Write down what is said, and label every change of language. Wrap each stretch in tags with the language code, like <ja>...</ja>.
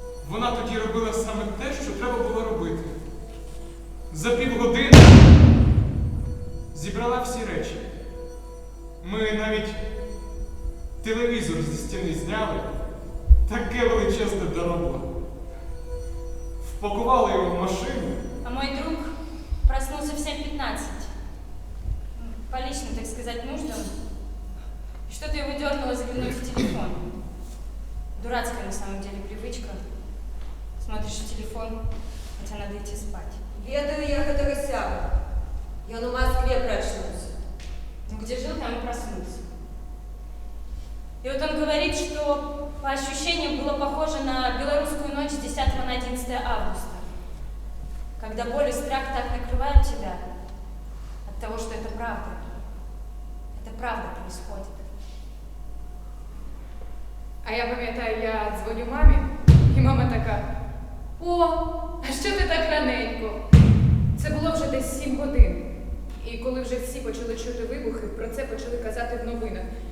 <uk>Вона тоді робила саме те, що треба було робити. За півгодини зібрала всі речі. Ми навіть телевізор зі стіни зняли. Таке величезне дорога. Впакували його в машину.</uk> <ru>А мой друг проснулся в 7:15. По личным, так сказать, нуждам. Что-то его дернуло заглянуть в телефон. Дурацкая на самом деле привычка. Смотришь в телефон, хотя надо идти спать.</ru> <be>Ведаю я гэтага сябра. Ён у Москве прачнуўся.</be> <ru>Ну, где жил, там и проснулся. И вот он говорит, что по ощущениям было похоже на белорусскую ночь с 10 на 11 августа. Когда боль и страх так накрывают тебя от того, что это правда. Это правда происходит.</ru> <uk>А я пам'ятаю, я дзвоню мамі, і мама така: о, а що ти так раненько? Це було вже десь 7 годин. І коли вже всі почали чути вибухи, про це почали казати в новинах.</uk>